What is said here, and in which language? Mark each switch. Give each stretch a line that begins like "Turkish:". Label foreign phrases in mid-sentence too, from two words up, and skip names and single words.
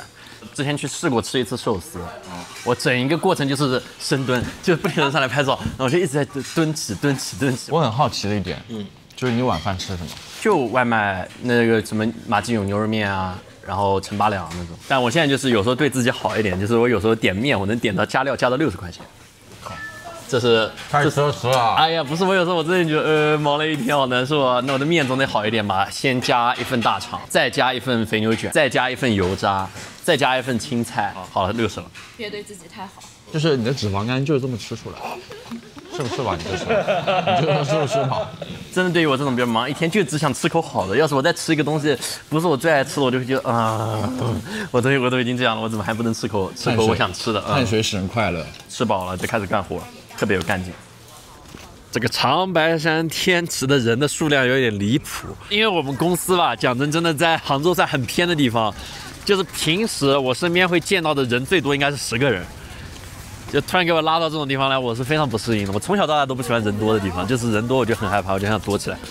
Chinese: 之前去試過吃一次壽司，我整一個過程就是深蹲，就是不停地上來拍照，然後我就一直在蹲起。我很好奇的一點，就是你晚飯吃什麼？就外賣那個什麼馬記勇牛肉麵啊，然後陳八兩那種。但我現在就是有時候對自己好一點，就是我有時候點麵，我能點到加料加到60塊錢。這是太奢侈了。哎呀，不是，我有時候我真的覺得忙了一天好難受啊。那我的麵總得好一點吧，先加一份大腸，再加一份肥牛卷，再加一份油渣，再加一份青菜。好了，60了。別對自己太好。就是你的脂肪肝就是這麼吃出來，是不是吧？你這是，是不是嘛？真的对于我这种比较忙，一天就只想吃口好的。要是我再吃一个东西不是我最爱吃的，我就会觉得我都已经这样了，我怎么还不能吃口我想吃的？碳水使人快乐。吃饱了就開始幹活，特別有幹勁。這個長白山天池的人的數量有點離譜，因為我們公司吧，講真的，在杭州算很偏的地方，就是平時我身邊會見到的人最多應該是10個人。就突然給我拉到這種地方來，我是非常不適應的。我從小到大都不喜歡人多的地方，就是人多我就很害怕，我就想躲起來。